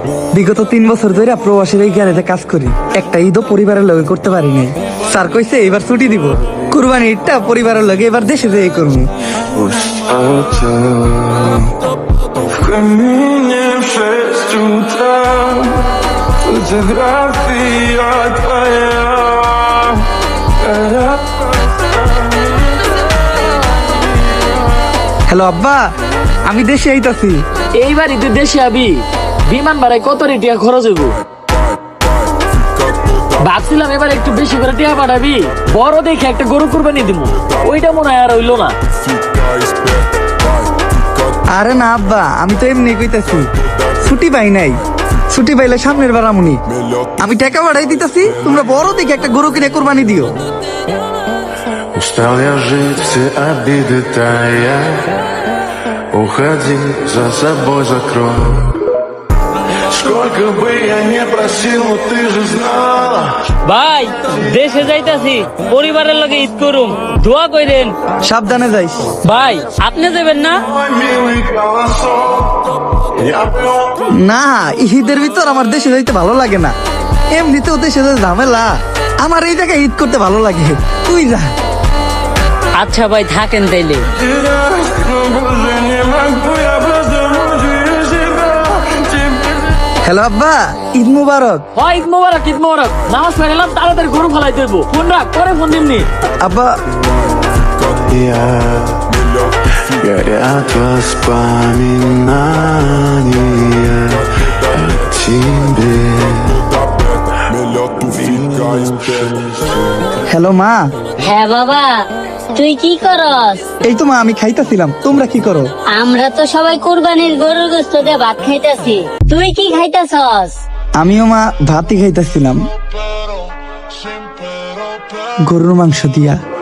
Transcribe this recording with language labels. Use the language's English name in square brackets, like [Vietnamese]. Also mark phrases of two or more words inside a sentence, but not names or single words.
[Bangla] বিগত 3 বছর ধরে প্রবাসীর এই গ্যারেজে কাজ করি, একটা ঈদও পরিবারের লগে করতে পারি নাই। স্যার কইছে এবার ছুটি দিব, কুরবানি ঈদটা পরিবারের লগে এবার দেশে যেয়ে করবো। [Russian] В камине в 6 утра фотография твоя. [Bangla] হ্যালো আব্বা, আমি দেশে আইতাছি। এইবার ঈদের দেশে আবি, বিমান ভাড়ায় কত টিয়া খরচ হইব? ভাবছিলাম এবার একটু বেশি করে টিয়া পাঠাবি, বড় দেখে একটা গরু কুরবানি দিব। ওইটা মনে হয় আর হইলো না। আরে না আব্বা, আমি তো এমনি কইতাছি, ছুটি পাই নাই। ছুটি পাইলে সামনের বার আমুনি। আমি টাকা বাড়াই দিতেছি, তোমরা বড় দেখে একটা গরু কিনে কুরবানি দিও। [Russian] Устал я жить, все обиды тая. Уходи, за собой закрой. Сколько бы я не просил, но ты же знала. [Bangla] ভাই দেশে যাইতাছি, পরিবারের লগে ঈদ করুম, দোয়া কইরেন। সাবধানে যাইস। ভাই আপনি যাবেন না? [Russian] Мой милый колосок. Я пел. [Bangla] না, ঈদের ভিতর আমার দেশে যাইতে ভালো লাগে না। এমনিতেও দেশে যে ঝামেলা, আমার এই জায়গায় ঈদ করতে ভালো লাগে। তুই যা। আচ্ছা ভাই থাকেন তাইলে। [Russian] Но больше не могу, я просто мучаю себя. [Bangla] হ্যালো আব্বা, [Arabic] عيد مبارك. [Bangla] হয় [Arabic] عيد مبارك، عيد مبارك. [Bangla] নামাজ পড়লাম, তাড়াতাড়ি গরু ফলাই দেবো। ফোন রাখ, পরে ফোন দিমনি। আব্বা [Russian] Горят воспоминания о тебе. [Bangla] হ্যালো মা। হ্যাঁ বাবা, তুই কি করস? এই তো মা, আমি খাইতাছিলাম। তোমরা কি করো? আমরা তো সবাই কুরবানির গরুর গোশত দিয়ে ভাত খাইতাছি। তুই কি খাইতাছস? আমিও মা ভাতই খাইতাছিলাম, গরুর মাংস দিয়া।